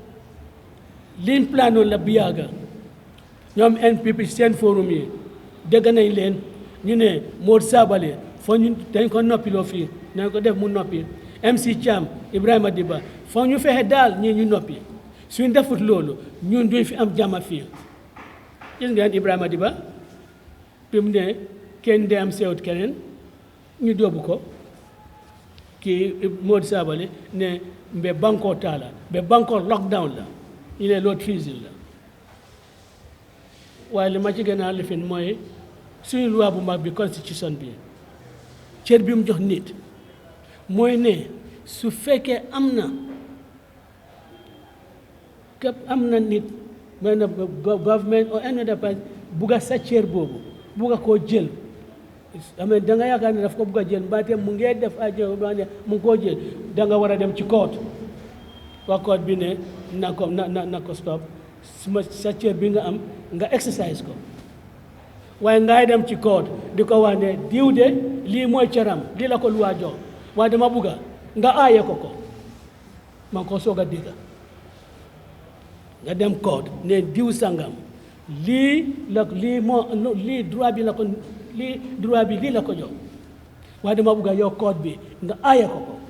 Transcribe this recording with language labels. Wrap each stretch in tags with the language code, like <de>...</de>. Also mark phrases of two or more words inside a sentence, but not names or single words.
<wo>liñ planoon la bu yàgga ñoom NPP seen forum yi dégg nañ leen ñu ne Momodou Sabally foo ñu dañ ko noppiloo fii nañ ko def mu noppi MC Thiam Ibrahima Diba foo ñu fexe daal ñii ñu noppi suñ defut loolu ñun duñ fi am jàmm fii gis ngeen Ibrahima Diba bi mu ne kenn de am sewut keneen ñu dóobu ko kii Momodou Sabally ne mbe banko taala mbe banko lockdown la ñu ne loolu treason la waaye li ma ci gën a lifin mooy suñu loi bu mag bi constitution bi cër bi mu jox nit mooy ne su fekkee am na nit benn</wo> <en>government or any other person</en> <wo>bugga sa cër boobu bugga koo jël amee da nga yaakaar ne daf ko bugg a jël mbaate mu ngee def ay jël mu ngi koo jël da nga war a dem ci court waa court bi ne na ko stop sa cër bi nga am nga exercise ko waaye ngay dem ci court di ko wax ne diw de lii mooy cëram lii la ko luwaa jox waaye dama bugga nga aaye ko ma ngi ko soog a dégg nga dem court ne diw sangam lii droit bi lii la ko jox waaye dama bugga yow court bi nga aaye ko</wo>